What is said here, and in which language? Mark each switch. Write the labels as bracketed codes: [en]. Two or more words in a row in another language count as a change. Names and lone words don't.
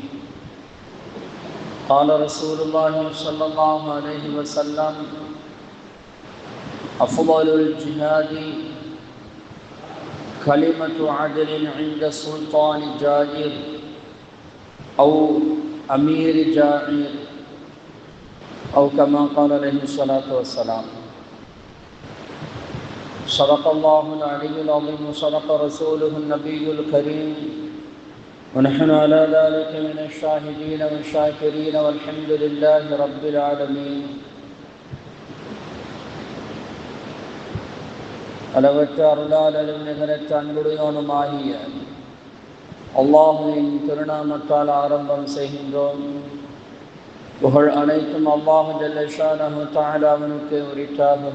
[ar] قال رسول الله صلى الله عليه وسلم: أفضل الجهاد كلمة عدل عند سلطان جائر أو أمير جائر أو كما قال عليه الصلاة والسلام. صدق الله العلي العظيم وصدق رسوله النبي الكريم ونحن على ذلك من الشاهدين والشاكرين والحمد لله رب العالمين. [ta] அளவற்ற அருளாளரும் நிகரற்ற அன்புடையோனுமாகிய அல்லாஹுவின் திருநாமத்தால் ஆரம்பம் செய்கின்றோம். புகழ் அனைத்தும் அல்லாஹு [ar] جل شأنه [ta] தஆலாவுக்கு உரித்தாகுக.